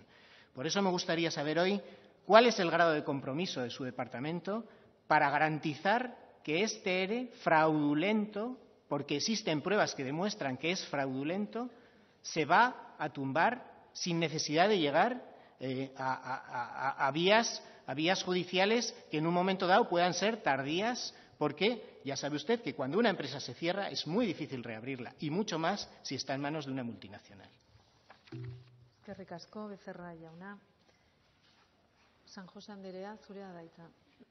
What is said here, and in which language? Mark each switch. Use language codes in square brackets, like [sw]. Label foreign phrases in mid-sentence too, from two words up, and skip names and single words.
[es] Por eso me gustaría saber hoy cuál es el grado de compromiso de su departamento para garantizar que este ERE fraudulento, porque existen pruebas que demuestran que es fraudulento, se va a tumbar sin necesidad de llegar a vías judiciales que en un momento dado puedan ser tardías, porque ya sabe usted que cuando una empresa se cierra es muy difícil reabrirla, y mucho más si está en manos de una multinacional. [eu] Eskerrik asko, Becerra jauna. San José andrea, zurea da hitza.